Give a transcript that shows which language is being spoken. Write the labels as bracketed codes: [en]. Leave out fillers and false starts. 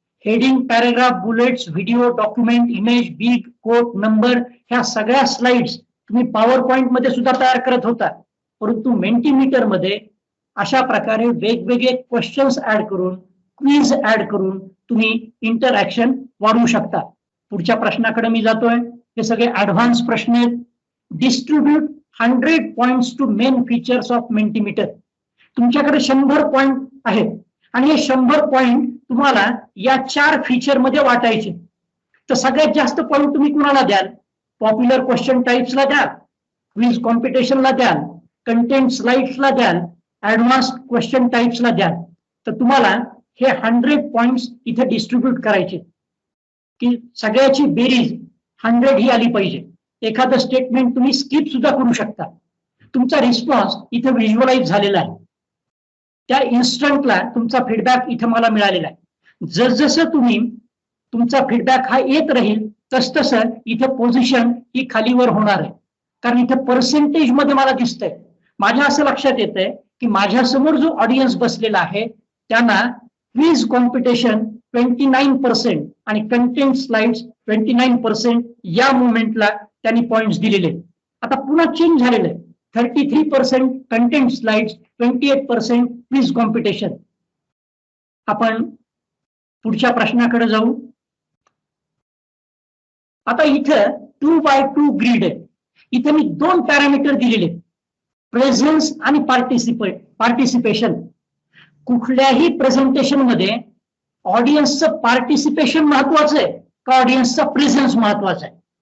[mr] Heading, paragraph, bullets, video, document, image, big, coat, number, ह्या सगळ्या slides तुम्ही power point मध्ये सुद्धा तयार करत होता, परंतु मेंटीमीटर मध्ये अशा प्रकारे वेगवेगळे क्वेश्चन्स ऍड करून, क्विज ऍड करून तुम्ही इंटरॅक्शन वाढवू शकता. पुढच्या प्रश्नाकडे मी जातोय. हे सगळे ऍडव्हान्स प्रश्न आहेत. [en] Distribute 100 points to main features of Mentimeter. [mr] तुमच्याकडे 100 पॉइंट आहेत आणि हे 100 पॉइंट तुम्हाला या 4 फीचर मध्ये वाटायचे. तर सगळ्यात जास्त पॉइंट तुम्ही कुणाला द्याल? पॉप्युलर क्वेश्चन टाइप्सला द्याल, क्विज कॉम्पिटिशनला द्याल, कंटेंट स्लाइड्सला द्याल, ऍडव्हान्स क्वेश्चन टाइप्सला द्याल. तर तुम्हाला हे 100 पॉइंट्स इथे डिस्ट्रीब्यूट करायचे की सगळ्याची बेरीज 100 ही आली पाहिजे. एखादं स्टेटमेंट तुम्ही स्किप सुद्धा करू शकता. तुमचा रिस्पॉन्स इथे व्हिज्युअलाइज झालेला आहे. त्या इन्स्टंटला तुमचा फीडबॅक इथे मला मिळालेला आहे. जसजसं तुम्ही तुमचा फीडबॅक हा येत राहील तसतसं इथे पोझिशन ही खालीवर होणार आहे. कारण इथे पर्सेंटेज मध्ये मला दिसतंय, माझ्या असं लक्षात येत आहे की माझ्या समोर जो ऑडियन्स बसलेला आहे त्यांना क्विज कॉम्पिटिशन 29% आणि कंटेंट स्लाइड्स 29% या मुवमेंटला त्यांनी पॉइंट्स दिलेले. आता पुन्हा चेंज झालेलं आहे. 33% कंटेंट स्लाइड्स, 28% क्विज कॉम्पिटिशन. आपण पुढच्या प्रश्नाकडे जाऊ. आता इथं 2x2 ग्रीड आहे. इथे मी 2 पॅरामीटर दिलेले, प्रेझेन्स आणि पार्टिसिपेशन. कुठल्याही प्रेझेंटेशन मध्ये ऑडियन्सचं पार्टिसिपेशन महत्वाचं आहे का ऑडियन्सचा प्रेझेन्स महत्वाचा आहे?